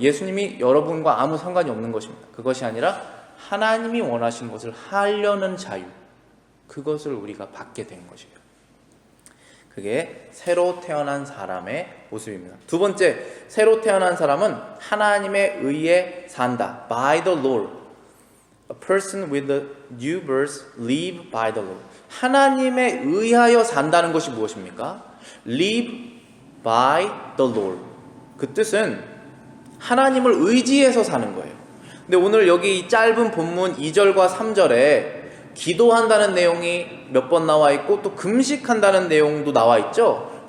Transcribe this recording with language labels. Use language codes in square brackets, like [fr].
[ko] 예수님이 여러분과 아무 상관이 없는 것입니다. 그것이 아니라 하나님이 원하시는 것을 하려는 자유, 그것을 우리가 받게 된 것이에요. 그게 새로 태어난 사람의 모습입니다. 두 번째, 새로 태어난 사람은 하나님의 의에 산다. [en] By the Lord. A person with a new birth live by the Lord. [ko] 하나님에 의하여 산다는 것이 무엇입니까? [en] Live by the Lord. [ko] 그 뜻은 하나님을 의지해서 사는 거예요. 근데 오늘 여기 이 짧은 본문 2절과 3절에 기도한다는 내용이 몇 번 나와 있고 또 금식한다는 내용도 나와 있죠.